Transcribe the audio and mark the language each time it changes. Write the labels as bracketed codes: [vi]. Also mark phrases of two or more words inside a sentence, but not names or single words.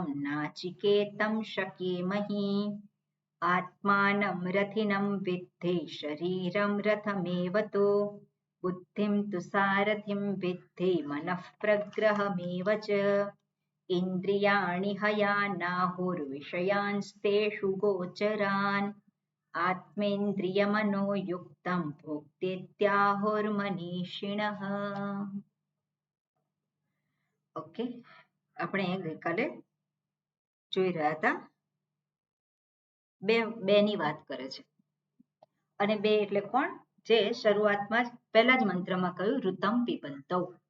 [sa] नाचिकेतं शकेमहि आत्मानं रथिनं विद्धि शरीरं रथमेव तु बुद्धिं तु सारथिं विद्धि मनः प्रग्रहमेव च इन्द्रियाणि हयानाहुर्विषयांस्तेषु गोचरान् आत्मेन्द्रियमनोयुक्तं भोक्तेत्याहुर्मनीषिणः. [gu] ઓકે, આપણે ગઈકાલે જોઈ રહ્યા હતા બે ની વાત કરે છે. અને બે એટલે કોણ? જે શરૂઆતમાં જ પહેલા જ મંત્રમાં કહ્યું [sa] ऋतम पीबंतौ.